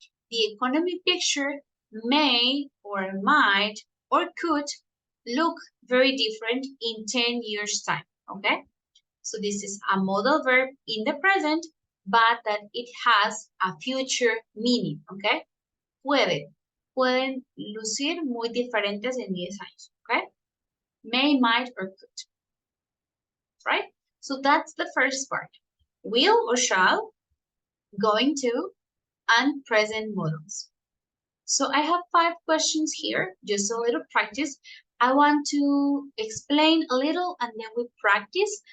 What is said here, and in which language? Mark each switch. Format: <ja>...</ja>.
<en>The economy picture may or might or could look very different in 10 years' time, okay? So this is a modal verb in the present, but that it has a future meaning, okay?</en> <es>Pueden lucir muy diferentes en 10 años, okay?</es> <en>May, might, or could, right? So that's the first part. Will or shall, going to, and present modals. So I have 5 questions here, just a little practice. I want to explain a little and then we practice.</en>